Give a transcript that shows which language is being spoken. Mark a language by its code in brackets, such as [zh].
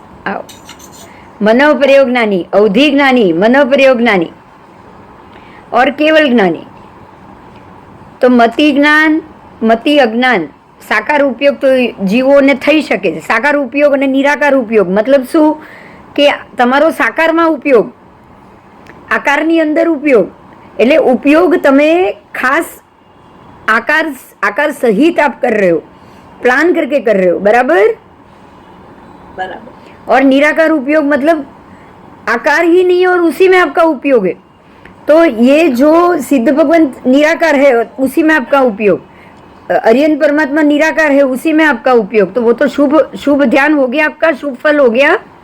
[hi] आओ, मनव प्रयोग ज्ञानी, अवधि ज्ञानी, मनव प्रयोग ज्ञानी और केवल ज्ञानी। [gu] તો મતિ જ્ઞાન, મતિ અજ્ઞાન, સાકાર ઉપયોગ તો જીવોને થઈ શકે છે। સાકાર ઉપયોગ અને નિરાકાર ઉપયોગ મતલબ શું કે તમારો સાકારમાં ઉપયોગ, આકારની અંદર ઉપયોગ, એટલે ઉપયોગ તમે ખાસ [hi] आकार सहित आप कर रहे हो, प्लान करके कर रहे हो, बराबर। बराबर। और निराकार उपयोग मतलब आकार ही नहीं है और उसी में आपका उपयोग है। तो ये जो सिद्ध भगवान निराकार है उसी में आपका उपयोग, अरियन परमात्मा निराकार है उसी में आपका उपयोग, तो वो तो शुभ ध्यान हो गया आपका, शुभ फल हो गया।